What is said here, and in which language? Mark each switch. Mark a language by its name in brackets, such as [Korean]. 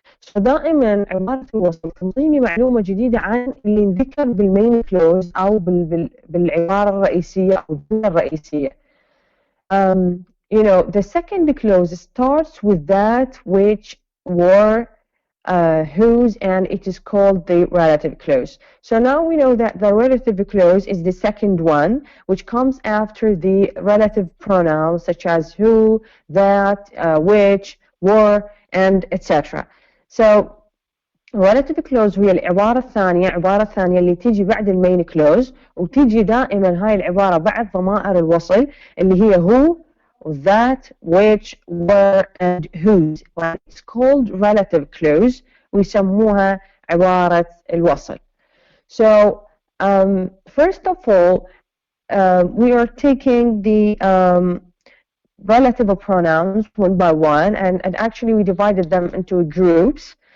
[Arabic] فدائما عبارة الوصل تنطيني معلومة جديدة عن اللي انذكر بالمين كلوز أو بالعبارة الرئيسية أو الجملة الرئيسية. [English] The second clause starts with that which were whose, and it is called the relative clause. So now we know that the relative clause is the second one, which comes after the relative pronouns such as who, that, which, were, and etc. [Arabic] So relative clause هي العبارة الثانية اللي تيجي بعد المين clause، وتيجي دائما هاي العبارة بعد ضمائر الوصل اللي هي who, that, which, were, and whose. [English] It's called relative clause [Arabic] ويسموها عبارة الوصل. [English] So first of all we are taking the relative pronouns one by one, and actually we divided them into groups.